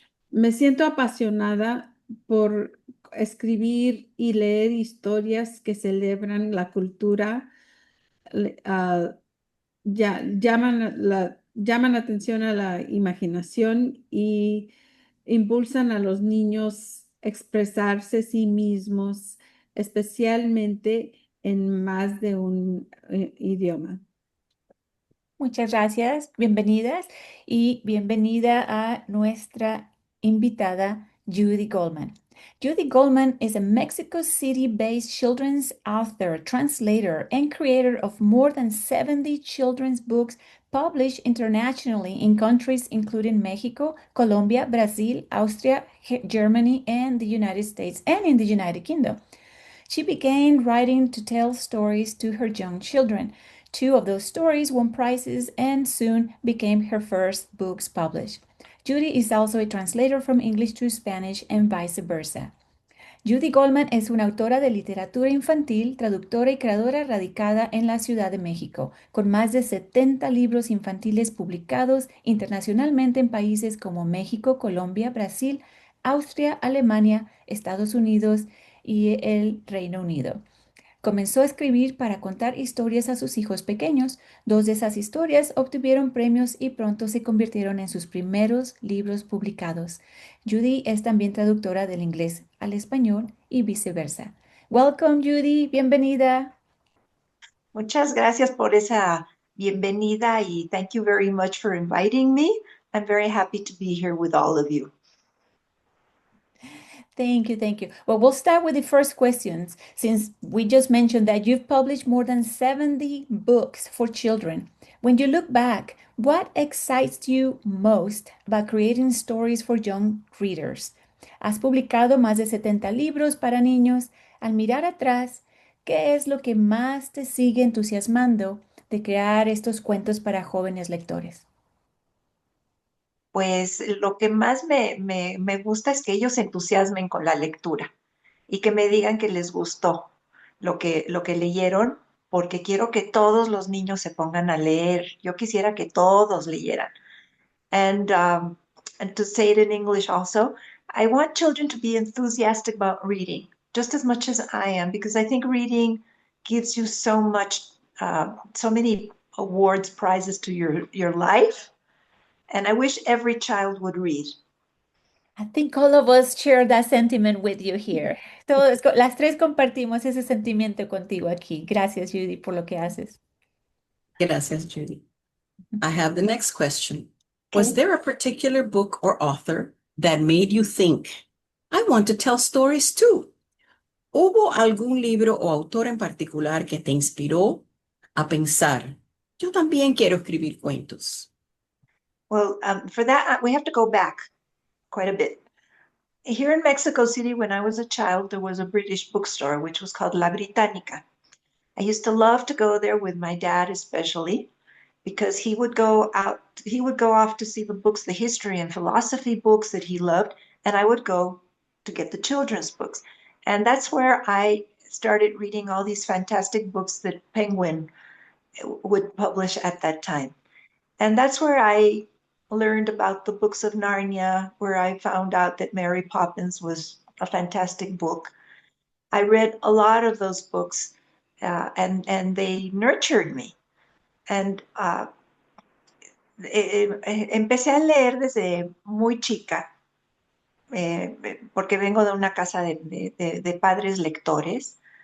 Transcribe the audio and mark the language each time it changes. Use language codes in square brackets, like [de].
[es] Me siento apasionada por escribir y leer historias que celebran la cultura, llaman atención a la imaginación y impulsan a los niños a expresarse a sí mismos, especialmente en más de un idioma. Muchas gracias, bienvenidas y bienvenida a nuestra invitada Judy Goldman. [en] Judy Goldman is a Mexico City-based children's author, translator, and creator of more than 70 children's books published internationally in countries including Mexico, Colombia, Brazil, Austria, Germany, and the United States, and in the United Kingdom. She began writing to tell stories to her young children. 2 of those stories won prizes and soon became her first books published. Judy is also a translator from English to Spanish and vice versa. [es] Judy Goldman es una autora de literatura infantil, traductora y creadora radicada en la Ciudad de México, con más de 70 libros infantiles publicados internacionalmente en países como México, Colombia, Brasil, Austria, Alemania, Estados Unidos y el Reino Unido. Comenzó a escribir para contar historias a sus hijos pequeños. Dos de esas historias obtuvieron premios y pronto se convirtieron en sus primeros libros publicados. Judy es también traductora del inglés al español y viceversa. [en] Welcome, Judy. Bienvenida. [es] Muchas gracias por esa bienvenida [en] y thank you very much for inviting me. I'm very happy to be here with all of you. Thank you, thank you. Well, we'll start with the first questions since we just mentioned that you've published more than 70 books for children. When you look back, what excites you most about creating stories for young readers? [es] Has publicado más de 70 libros para niños. Al mirar atrás, ¿qué es lo que más te sigue entusiasmando de crear estos cuentos para jóvenes lectores? Pues lo que más me gusta es que ellos se entusiasmen con la lectura y que me digan que les gustó lo que leyeron, porque quiero que todos los niños se pongan a leer. Yo quisiera que todos leyeran. [en] And and to say it in English also, I want children to be enthusiastic about reading just as much as I am, because I think reading gives you so much, so many awards, prizes to your life. And I wish every child would read. I think all of us share that sentiment with you here. [es] Todos, las tres compartimos ese sentimiento contigo aquí. Gracias, Judy, por lo que haces. Gracias, Judy. [en] I have the next question. Was Okay. there a particular book or author that made you think, I want to tell stories too? [es] ¿Hubo algún libro o autor en particular que te inspiró a pensar, yo también quiero escribir cuentos? Well, for that, we have to go back quite a bit. Here in Mexico City, when I was a child, there was a British bookstore, which was called La Británica. I used to love to go there with my dad, especially, because he would go off to see the books, the history and philosophy books that he loved, and I would go to get the children's books. And that's where I started reading all these fantastic books that Penguin would publish at that time. And that's where I learned about the books of Narnia, where I found out that Mary Poppins was a fantastic book. I read a lot of those books, and they nurtured me. And empecé a leer desde muy chica, porque vengo de una casa de padres lectores.